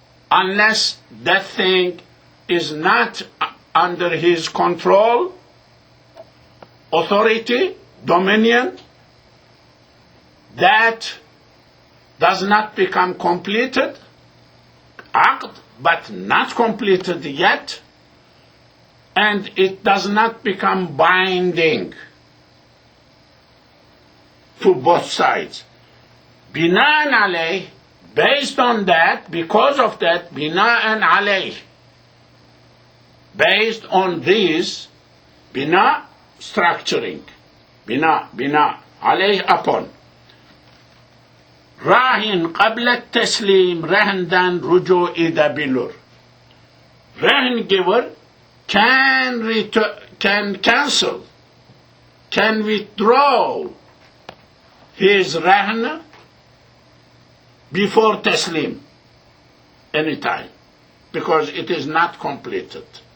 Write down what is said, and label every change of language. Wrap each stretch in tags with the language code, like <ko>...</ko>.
<en>Unless that thing is not under his control, authority, dominion, that does not become completed, aqd, but not completed yet, and it does not become binding to both sides.</en> <ar>Bina'an alayh,</ar> <en>based on that, because of that, bina'an alayh, based on this, bina, structuring, bina, alayh, upon.</en> <tr>Rahin qabla taslim, rahindan ruju edebilir.</tr> <en>Rahin giver can cancel, can withdraw his rahin before taslim, anytime, because it is not completed.</en>